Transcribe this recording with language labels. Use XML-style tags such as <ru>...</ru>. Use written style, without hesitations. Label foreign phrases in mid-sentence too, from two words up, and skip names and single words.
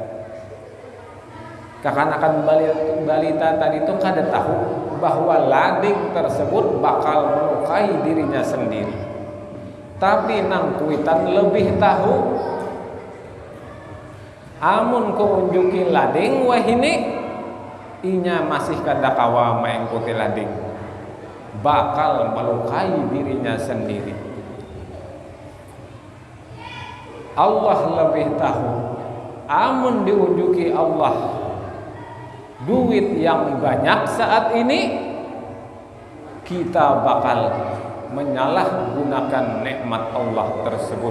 <bjn>Kekanakan balita tadi tuh kada tahu bahwa lading tersebut bakal melukai dirinya sendiri. Tapi nang kuitan lebih tahu. Amun ko unjuki lading wahini, inya masih kada kawa mengikuti lading,</bjn> <id>bakal melukai dirinya sendiri. Allah lebih tahu. Amun diunjuki Allah duit yang banyak saat ini, kita bakal menyalahgunakan nikmat Allah tersebut.</id>